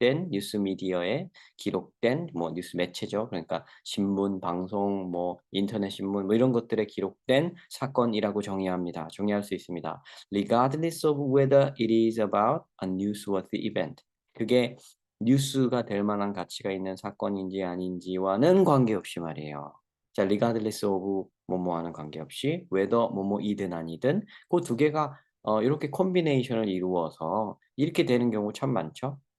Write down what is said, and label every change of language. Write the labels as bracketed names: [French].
[Korean] 뉴스 미디어에 기록된 뭐 뉴스 매체죠. 그러니까 신문, 방송, 뭐 인터넷 신문 뭐 이런 것들에 기록된 사건이라고 정의합니다. 정의할 수 있습니다. [English] Regardless of whether it is about a newsworthy event. [Korean] 그게 뉴스가 될 만한 가치가 있는 사건인지 아닌지와는 관계없이 말이에요. 자, regardless of 뭐뭐하는 관계없이 whether 뭐뭐이든 아니든 그 두 개가 이렇게 콤비네이션을 이루어서 이렇게 되는 경우 참 많죠.